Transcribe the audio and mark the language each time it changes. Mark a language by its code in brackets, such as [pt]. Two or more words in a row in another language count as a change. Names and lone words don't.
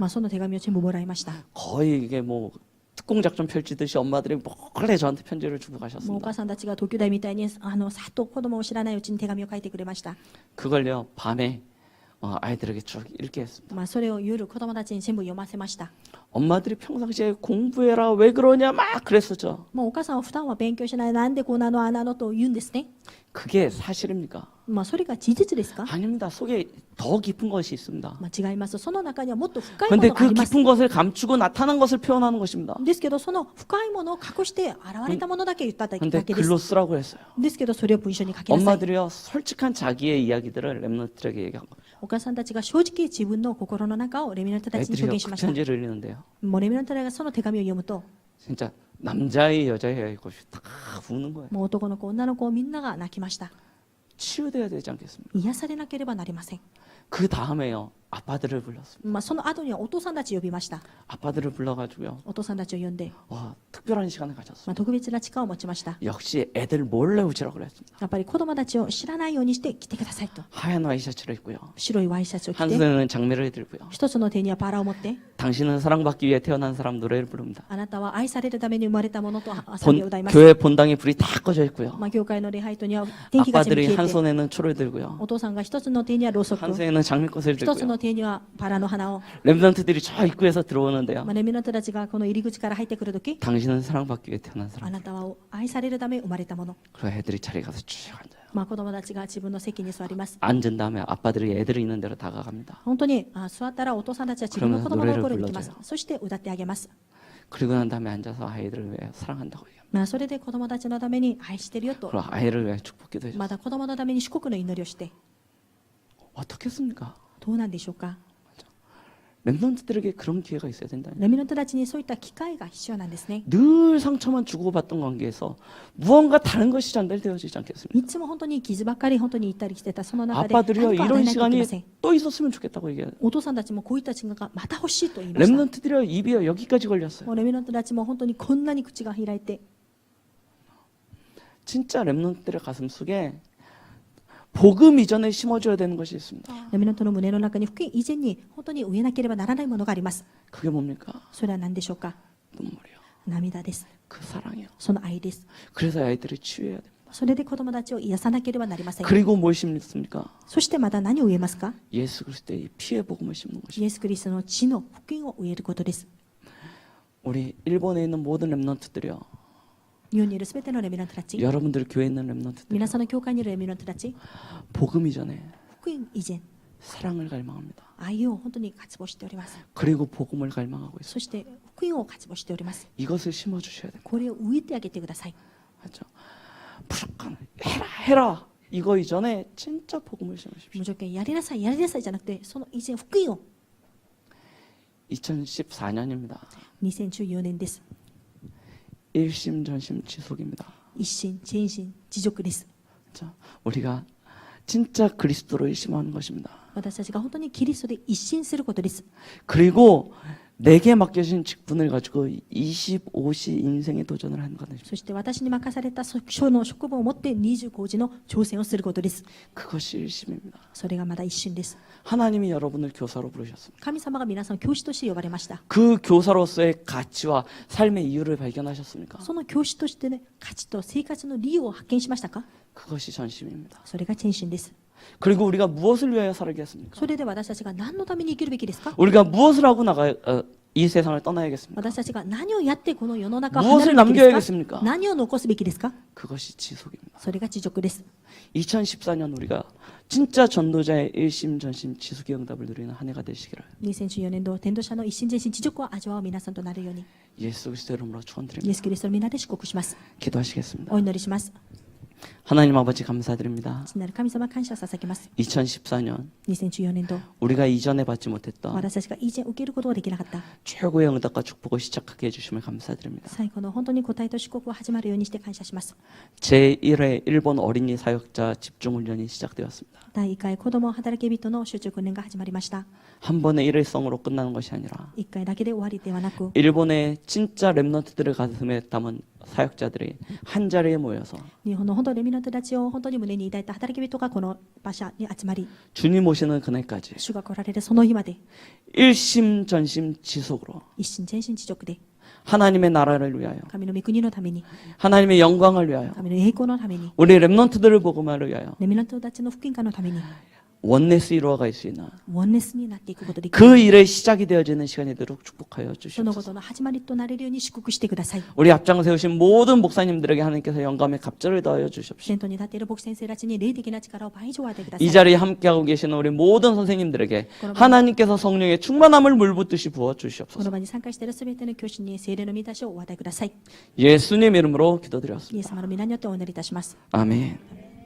[ja] その手紙を全部もらいました。 [ko] 거의 이게 뭐 특공작전 펼치듯이 엄마들이 몰래 저한테 편지를 주고 [ja] お [ko] 가셨습니다. [ja] 母さんたちが東京大みたいにさっと子供を知らないうちに手紙を書いてくれました。 [ko] 그걸요 밤에 아이들에게 쭉 읽게 했습니다. [ja] それを夜子供たちに全部読ませました。 [ko] 엄마들이 평상시에 공부해라 왜 그러냐 막 그랬었죠. [ja] お母さんは普段は勉強しない、なんでこうなのあなのと言うんですね。 [ko] 그게 사실입니까? [ja] それが事実ですか？ [ko] 아닙니다. 속에 더 깊은 것이 있습니다. [ja] 違います。その中にはもっと深いも [ko] 그런데 [ja] のがあ [ko] 그 [ja] ります。 [ko] 깊은 것을 감추고 나타난 것을 표현하는 것입니다. [ja] ですけどその深いものを隠して現れたものだけ言っただ [ko] 그런데 [ja] けです。 [ko] 글로 쓰라고 했어요. [ja] ですけどそれを文章に書きなさい。 [ko] 엄마들이요 솔직한 자기의 이야기들을 렘넌트들에게 얘기한 거예요. [ja] お母さんたちが正直自分の心の中をレミナントたちに証 [ko] 애들이요 [ja] 言しました。 [ko] 그 편지를 읽는데요. [ja] レミナントがその手紙を読むと、 [ko] 진짜 남자의 여자의 것이 다 우는 거예요. [ja] もう男の子女の子みんなが泣きました。 [ko] 치유돼야 되지 않겠습니까? [ja] 癒されなければなりません。 [ko] 그 다음에요. 아빠들을 불렀습니다. [ja] その後にはお父さんたち呼びました。 [ko] 아빠들을 불러가지고요. [ja] お父さんたちを呼んで、 [ko] 특별한 시간을 가졌습니다. [ja] 特別な時間を持ちました。 [ko] 역시 애들 몰래 오시라고 그랬습니다. [ja] やっぱり子供たちを知らないようにして来てくださいと。 [ko] 하얀 와이셔츠를 입고요. [ja] 白いワイシャツを着 [ko] 한 [ja] て、 [ko] 손에는 장미를 들고요. [ja] 一つの手にはバラを持って、 [ko] 당신은 사랑받기 위해 태어난 사람 노래를 부릅니다. [ja] あなたは愛されるために生まれたものと賛美を歌います。 [ko] 교회 본당에 불이 다 꺼져 있고요. [ja] 教会の礼拝塔には電気が全部 [ko] 아빠들이 [ja] 消 [ko] 한 [ja] えて、 [ko] 손에는 초를 들고요. [ja] お父さんが一つの手にはろうそく、 [ko] 한 손에는 장미꽃을 [ja] 一つ [ko] 들고요. [ja] の手にはバラの花を、 [ko] 렘넌트들이 저 입구에서 들어오는데요. [ja] レミナントたちがこの入り口から入ってくるとき、 [ko] 당신은 사랑받기 위해 태어난 [ja] あ [ko] 사람. [ja] なたは愛されるため生まれたもの。 [ko] 그리고 애들이 자리에 가서 쭉 앉아요. [ja] 子供たちが自分の席に座ります。 [ko] 앉은 다음에 아빠들이 애들이 있는 대로 다가갑니다. [ja] 本当に座ったらお父さんたちは自分の子供のところに行きます。そして歌ってあげます。 [ko] 그리고 난 다음에 앉아서 아이들을 위해 사랑한다고 얘기합니다. [ja] それで子供たちのために愛してるよと、 [ko] 그리고 아이를 위해 축복기도 해줬어요. [ja] また子供のために祝福の祈りをして、 [ko] 어떻겠습니까? [ja] どうなんでしょうか。 [ko] 렘넌트들에게 그런 기회가 있어야 된다. [ja] レミナントたちにそういった機会が必要なんですね。 [ko] 늘 상처만 주고받던 관계에서 무언가 다른 것이 전달되어지지 않겠습니까? [ja] いつも本当に傷ばっかり本当に言ったりしてたその中で、 [ko] 아빠들이요 [ja] 何か与え [ko] 이런 [ja] ないといけま [ko] 시간이 [ja] せん。 [ko] 또 있었으면 좋겠다고 얘기해요. [ja] お父さんたちもこういった時間がまた欲しいと言いました。 [ko] 렘넌트들이요 입이요 여기까지 걸렸어요. [ja] もうレミナントたちも本当にこんなに口が開いて、 [ko] 진짜 렘넌트들의 가슴 속에 복음 이전에 심어줘야 되는 것이 있습니다. [ja] レミナントの胸の中に福音以前に本当に植えなければならないものがあります。 [ko] 그게 뭡니까? [ja] それは何でしょうか。 [ko] 눈물이요. [ja] 涙です。 [ko] 그 사랑이요. [ja] その愛です。 [ko] 그래서 아이들이 치유해야 됩니다. [ja] それで子供たちを癒さなければなりません。 [ko] 그리고 뭘 심습니까? [ja] そしてまた何を植えますか。 [ko] 예수 그리스도의 피의 복음을 심는 것입니다. [ja] イエス・クリストの血の福音を植えることです。 [ko] 우리 일본에 있는 모든 렘넌트들이요. [ja] 日本にいるすべてのレミナントたち、 [ko] 여러분들 교회에 있는 렘넌트들 [ja] 皆さんの教会にいるレミナントたち、 [ko] 복음 이전에 [ja] 福音以前、 [ko] 사랑을 갈망합니다. [ja] 愛を本当に渇望しております。 [ko] 그리고 복음을 갈망하고 있어요. [ja] そして福音を渇望しております。 [ko] 이것을 심어주셔야 됩니다. [ja] これを植えてあげてください。 [ko] 맞죠? 무조건 해라 이거 이전에 진짜 복음을 심으십시오. [ja] 無条件やりなさいやりなさいじゃなくて、その以前福音を。 [ko] 2014년입니다. [ja] 2014年です。 [ko] 일심전심 지속입니다. [ja] 一心全心持続です。 [ko] 그렇죠? 우리가 진짜 그리스도로 일심하는 것입니다. [ja] 私たちが本当にキリストで一心することです。 [ko] 그리고 내게 맡겨진 직분을 가지고 25시 인생의 도전을 하는 것입니다. [ja] そして私に任された書の職分を持って25時の挑戦をすることです。 [ko] 그것이 일심입니다. [ja] それがまだ一心です。 [ko] 하나님이 여러분을 교사로 부르셨습니다. [ja] 神様が皆さんを教師として呼ばれました。 [ko] 그 교사로서의 가치와 삶의 이유를 발견하셨습니까? [ja] その教師としてね、価値と生活の理由を発見しましたか。 [ko] 그것이 전심입니다. [ja] それが献身です。 [ko] 그리고 우리가 무엇을 위하여 살겠습니까? [ja] それで私たちが何のために生きるべきですか。 [ko] 우리가 무엇을 하고 이 세상을 떠나야겠습니까? [ja] 私たちが何をやってこの世の中を離 [ko] 무엇을 [ja] れるべきですか。 [ko] 남겨야겠습니까? [ja] 何を残すべきですか。 [ko] 그것이 지속입니다. [ja] それが持続です。 [ko] 2014년 우리가 진짜 전도자의 일심전심 지속의 응답을 누리는 한 해가 되시기를 [ja] 2014 年度、伝道者の一心全心持続を味わう皆さんとなるように、 [ko] 예수 그리스도 이름으로 [ja] イエ [ko] 축원드립니다. [ja] ス・キリストの皆で祝福します。 [ko] 기도하시겠습니다. [ja] お祈りします。 [ko] 하나님 아버지 감사드립니다. [ja] 父なる神様感謝を捧げます。 [ko] 2014년 [ja] 2014年度、 [ko] 우리가 이전에 받지 못했던 [ja] 私たちが以前受けることができなかった [ko] 최고의 응답과 축복을 시작하게 해주심을 감사드립니다. [ja] 最後の本当に答えと祝福を始まるようにして感謝します。 [ko] 제1회 일본 어린이 사역자 집중훈련이 시작되었습니다. [ja] 第1回子ども働き人の集中訓練が始まりました。 [ko] 한 번의 일회성으로 끝나는 것이 아니라 [ja] 1 回だけで終わりではなく、 [ko] 일본의 진짜 렘넌트들을 가슴에 담은 사역자들이 한 자리에 모여서 [ja] 日本の本当レミナントたちを本当に胸に抱いた働き人がこの場所に集まり、 [ko] 주님 오시는 그날까지 [ja] 主が来られるその日まで [ko] 일심전심 지속으로 [ja] 一心全心持続で [ko] 하나님의 나라를 위하여 [ja] 神の御国のために、 [ko] 하나님의 영광을 위하여 [ja] 神の栄光のために、 [ko] 우리 렘넌트들을 복음하를 위하여 [ja] レミナントたちの福音化のために [ko] 원네스 이루어갈 수 있는 [ja] ワンネスになっていくことできる。 [ko] 그 일의 시작이 되어지는 시간이 되도록 축복하여 [ja] そのこ [ko] 주시옵소서. [ja] との始まりとなれるように祝福してください。 [ko] 우리 앞장 세우신 모든 목사님들에게 하나님께서 영감의 갑절을 더하여 주시옵소서. [ja] 先頭に立っている牧師先生たちに霊的な力を倍増与えてくださ [ko] 이 [ja] い。 [ko] 자리에 함께하고 계시는 우리 모든 선생님들에게 하나님께서 성령의 충만함을 물붓듯이 부어 [ja] こ [ko] 주시옵소서. [ja] の場に参加しているすべての教師に聖霊の満たしをお与えください。 [ko] 예수님 이름으로 [ja] イエス [ko] 기도드렸습니다. [ja] 様の皆によってお祈りいたします。 [ko] 아멘.